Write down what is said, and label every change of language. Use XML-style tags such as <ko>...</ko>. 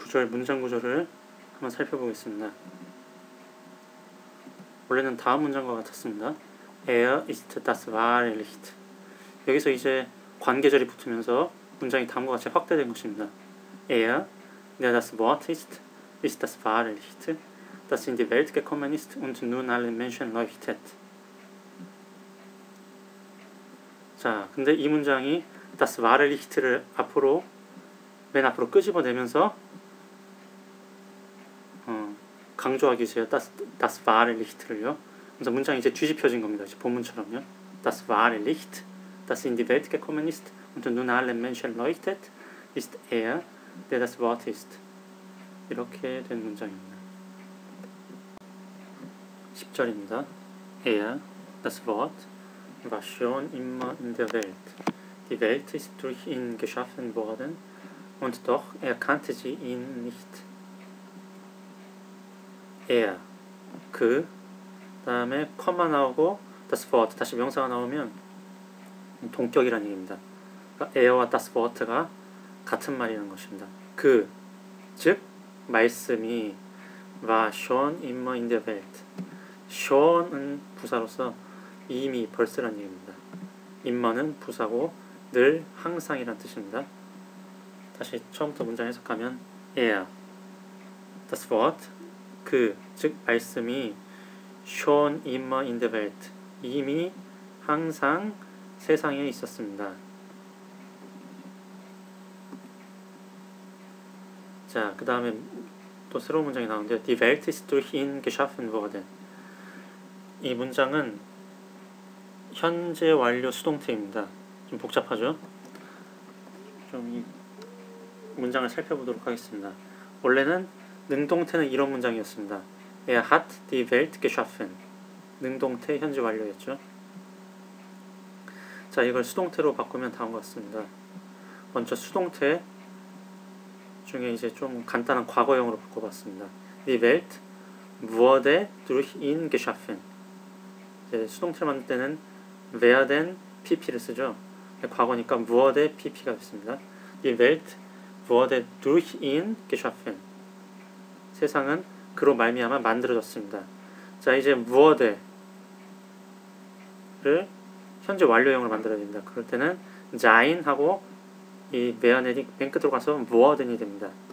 <ko>문장 구조를 한번 살펴보겠습니다. 원래는 다음 문장과 같았습니다.</ko> <de>Er ist das wahre Licht.</de> <ko>여기서 이제 관계절이 붙으면서 문장이 다음과 같이 확대된 것입니다.</ko> <de>Er, der das Wort ist das wahre Licht, das in die Welt gekommen ist und nun allen Menschen leuchtet.</de> <ko>자, 근데 이 문장이</ko> <de>das wahre Licht</de> <ko>를 맨 앞으로 끄집어내면서 강조하기 위해서 das wahre Licht를요. 그래서 문장이 이제 뒤집혀진 겁니다. 이제 본문처럼요.</ko> <de>Das wahre Licht, das in die Welt gekommen ist und nun allen Menschen leuchtet, ist er, der das Wort ist.</de> <ko>이렇게 된 문장입니다. 10절입니다.</ko> <de>Er, das Wort, war schon immer in der Welt. Die Welt ist durch ihn geschaffen worden und doch erkannte sie ihn nicht.</de> <ko>Er, 그 다음에 컴마 나오고 das Wort 다시 명사가 나오면 동격이라는 얘기입니다. 그러니까 er와 das Wort가 같은 말이라는 것입니다. 즉 말씀이</ko> <de>war schon immer in der Welt.</de> <ko>shon은 부사로서 이미 벌써란 얘기입니다. immer는 부사고 늘 항상이란 뜻입니다. 다시 처음부터 문장 해석하면 das Wort 즉 말씀이</ko> <de>schon immer in der Welt</de> <ko>이미 항상 세상에 있었습니다. 자, 그 다음에 또 새로운 문장이 나오는데요.</ko> <de>Die Welt ist durch ihn geschaffen worden.</de> <ko>이 문장은 현재 완료 수동태입니다. 좀 복잡하죠? 좀 이 문장을 살펴보도록 하겠습니다. 원래는 능동태는 이런 문장이었습니다.</ko> <de>hat die Welt geschaffen.</de> <ko>능동태 현재 완료였죠. 자, 이걸 수동태로 바꾸면 다음과 같습니다. 먼저 수동태 중에 이제 좀 간단한 과거형으로 바꿔봤습니다.</ko> <de>Die Welt wurde durch ihn geschaffen.</de> <ko>이제 수동태를 만들 때는 werden pp를 쓰죠. 과거니까 wurde pp가 됐습니다.</ko> <de>Die Welt wurde durch ihn geschaffen.</de> <ko>세상은 그로 말미암아 만들어졌습니다. 자, 이제 wuerde를 현재 완료형으로 만들어야 됩니다. 그럴 때는 sein 하고 이 외연이 맨 끝으로 가서 worden이 됩니다.</ko>